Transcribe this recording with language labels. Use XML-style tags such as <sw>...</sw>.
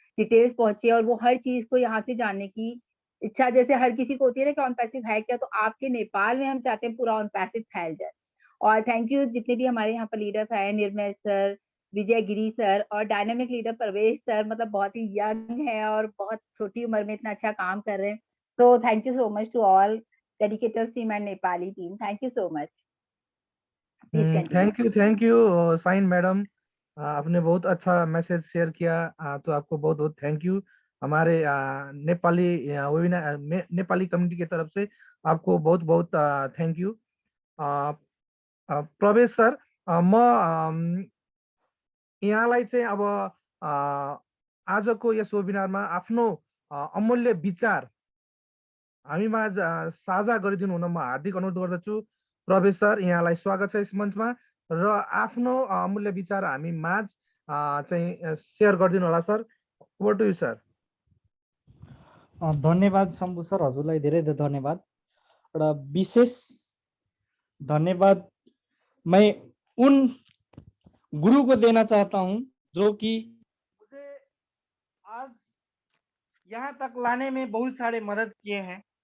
<hi>Details पहुंचे और वो हर चीज को यहाँ से जानने की इच्छा जैसे हर किसी को होती है ना कि ऑन पैसिव है क्या, तो आपके नेपाल में हम चाहते हैं पूरा ऑन पैसिव फैल जाए। और थैंक यू जितने भी हमारे यहाँ पर लीडर्स आए, निर्मल सर, विजय गिरी सर और डायनामिक लीडर परवेश सर, मतलब बहुत ही यंग है और बहुत छोटी उम्र में इतना अच्छा काम कर रहे हैं।</hi> <en>So thank you so much to all dedicators team and Nepali team. Thank you so much. Please continue.</en> <hi>Thank you sign madam, आपने बहुत अच्छा मैसेज शेयर किया, तो आपको बहुत बहुत थैंक यू। हमारे नेपाली वेबिनार नेपाली कम्युनिटी की तरफ से आपको बहुत बहुत थैंक यू।</hi> <ne>प्रवेश सर, म यहाँलाई चाहिँ अब आजको यस वेबिनारमा आफ्नो अमूल्य विचार हामीमाझ साझा गरिदिनु हुन म हार्दिक अनुरोध गर्दछु। प्रवेश सर, यहाँलाई स्वागत छ यस मञ्चमा र आफ्नो अमूल्य विचार हामी माझ चाहिँ सेयर गरिदिनु होला sir.</ne> <en>Over to you sir.</en> <ne>धन्यवाद शम्भु सर, हजुरलाई धेरै धेरै धन्यवाद।</ne> <hi>र विशेष धन्यवाद मैं उन गुरु को देना चाहता हूं जो कि मुझे आज यहाँ तक लाने में बहुत सारे मदद किए हैं।</hi>